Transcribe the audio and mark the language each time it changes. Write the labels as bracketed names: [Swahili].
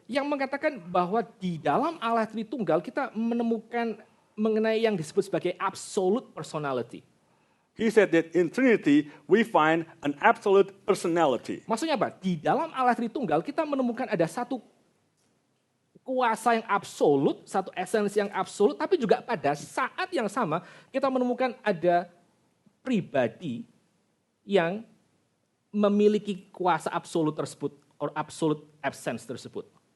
[Indonesian] yang mengatakan bahwa di dalam Allah Tritunggal kita menemukan mengenai yang disebut sebagai [English] absolute personality. He said that in Trinity we find an absolute personality. [Indonesian] Maksudnya apa? Di dalam Allah Tritunggal kita menemukan ada satu kuasa yang absolut, satu esensi yang absolut, tapi juga pada saat yang sama kita menemukan ada pribadi yang memiliki kuasa absolut tersebut, [English] or absolute absence [Indonesian] tersebut.